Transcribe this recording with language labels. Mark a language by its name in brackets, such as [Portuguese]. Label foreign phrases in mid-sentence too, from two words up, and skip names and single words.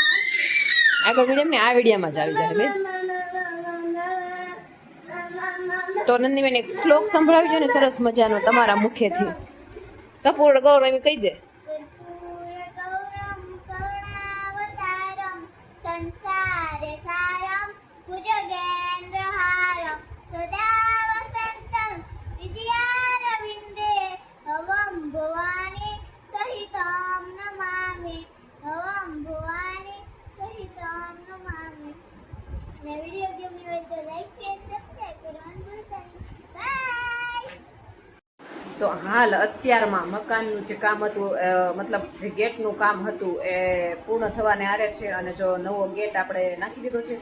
[Gujarati] આગળ વિડીયો ને આ વિડીયોમાં જ આવી જાય બેન તો નંદીબેન એક શ્લોક સંભળાવજો ને સરસ મજાનો તમારા મુખેથી. કપૂર ગૌરવ કહી દે. [Sanskrit] कर्पूरगौरं करुणावतारं संसारे सारं भुजगेन्द्रहारं सदा वसन्तं विद्यारविन्दे भवं भवानी सहितं नमामि भवं भवानी सहितं नमामि. [Gujarati] ને વિડીયો ગમ્યો હોય તો [English] like share subscribe [Gujarati] કરવાનું ભૂલતા નહીં. બાય. તો હાલ અત્યારમાં મકાનનું જે કામ હતું મતલબ જે ગેટનું કામ હતું એ પૂર્ણ થવાને આરે છે અને જો નવો ગેટ આપણે નાખી દીધો છે.